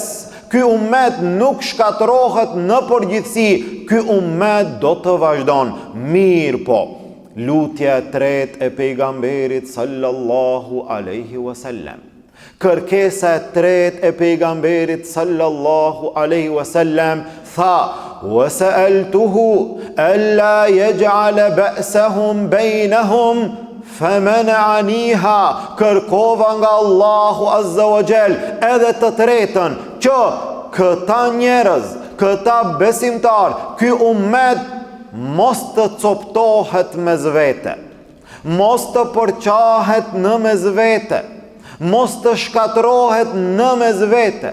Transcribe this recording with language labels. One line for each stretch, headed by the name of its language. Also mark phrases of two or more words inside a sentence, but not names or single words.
Albanian: Ky ummet nuk shkatërohet në përgjithësi. Ky ummet do të vazhdon. Mirë, po lutja e tretë e pejgamberit
Arabic: صلى الله عليه وسلم.
Albanian: Kërkesa e tretë e pejgamberit
Arabic: صلى الله عليه وسلم
Albanian: tha:
Arabic: "وسألته ألا يجعل بأسهم بينهم فمنعنيها."
Albanian: Kërkova nga Allahu
Arabic: عز وجل
Albanian: edhe të tretën që këta njerëz, këta besimtar, ky ummet mos të coptohet mes vete, mos të përqahet në mes vete, mos të shkatërohet në mes vete.